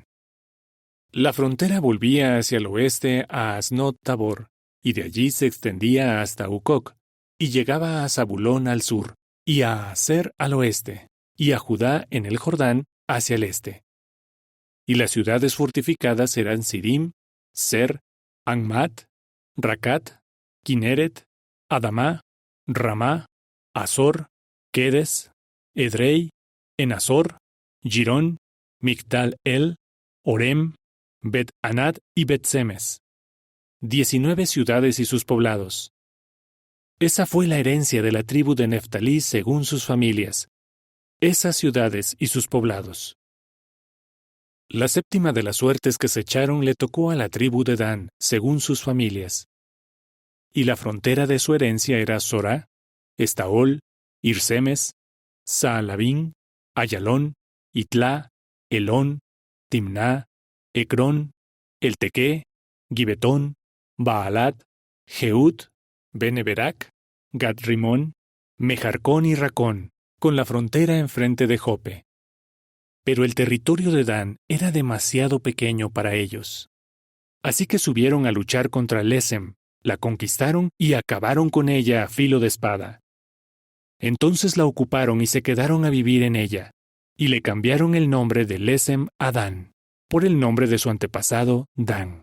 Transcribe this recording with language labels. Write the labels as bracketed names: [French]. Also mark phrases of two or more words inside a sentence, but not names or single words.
[Spanish] La frontera volvía hacia el oeste a Asnot Tabor, y de allí se extendía hasta Ucoc, y llegaba a Zabulón al sur, y a Aser al oeste, y a Judá en el Jordán hacia el este. Y las ciudades fortificadas eran Sidim, Ser, Anmat, Racat, Kineret, Adamá, Ramá, Azor, Quedes, Edrei, Enazor, Girón, Migdal-El, Orem, Bet-Anat y Bet-Semes. 19 ciudades y sus poblados. Esa fue la herencia de la tribu de Neftalí según sus familias, esas ciudades y sus poblados. La séptima de las suertes que se echaron le tocó a la tribu de Dan, según sus familias. Y la frontera de su herencia era Sorá, Estaol, Irsemes, Saalabín, Ayalón, Itlá, Elón, Timná, Ecrón, Eltequé, Gibetón, Baalat, Jehud, Beneberac, Gad-Rimón, Mejarcón y Racón, con la frontera enfrente de Jope. Pero el territorio de Dan era demasiado pequeño para ellos. Así que subieron a luchar contra Lesem, la conquistaron y acabaron con ella a filo de espada. Entonces la ocuparon y se quedaron a vivir en ella, y le cambiaron el nombre de Lesem a Dan, por el nombre de su antepasado, Dan.